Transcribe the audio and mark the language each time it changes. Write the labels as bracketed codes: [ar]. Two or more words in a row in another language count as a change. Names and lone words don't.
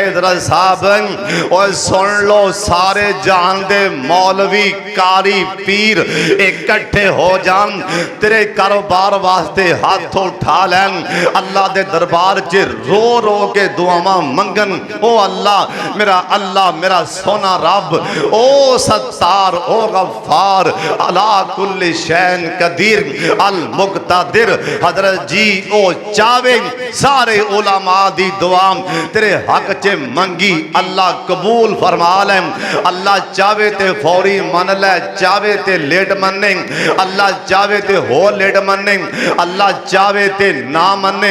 [pa] حضرت صاحب ہور سن لو سارے جان دے مولوی قاری پیر اکٹھے ہو جان، تیرے کاروبار واسطے ہتھ اٹھا لین، اللہ دے دربار چ رو رو کے دعاواں منگن. او اللہ میرا سوہنا رب، او ستار، او غفار, [ar] على كل شيء قدير، المقتدر. [pa] حضرت جی اوہ چاہوے سارے علماء دی دعا تیرے حق چ منگی، اللہ قبول فرما لے. اللہ چاہوے تے فوری من لے، چاہوے تے لیٹ منے، اللہ چاہوے تے ہو لیٹ منے، اللہ چاہوے تے نہ منے.